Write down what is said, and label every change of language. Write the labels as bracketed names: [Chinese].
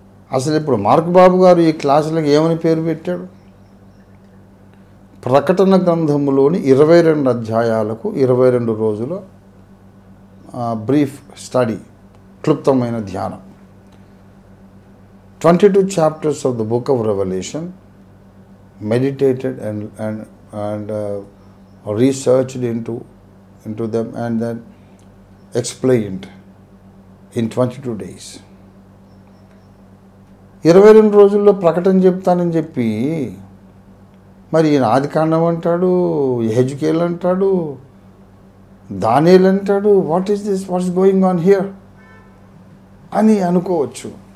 [Telugu] అసలు ఇప్పుడు మార్క్ బాబు గారు ఈ క్లాసులకు ఏమని పేరు పెట్టాడు? ప్రకటన గ్రంథములోని 22 అధ్యాయాలకు 22 రోజుల బ్రీఫ్ స్టడీ, క్లుప్తమైన ధ్యానం. [English] 22 chapters of the book of Revelation, meditated and researched into them and then explained in 22 days. [Telugu] 22 రోజుల్లో ప్రకటన చెప్తానని చెప్పి మరి ఈయన ఆదికాండం అంటాడు, యెహెజ్కేల్ అంటాడు, దానియేలు అంటాడు. [English] what is this, what's going on here [Telugu] అని అనుకోవచ్చు.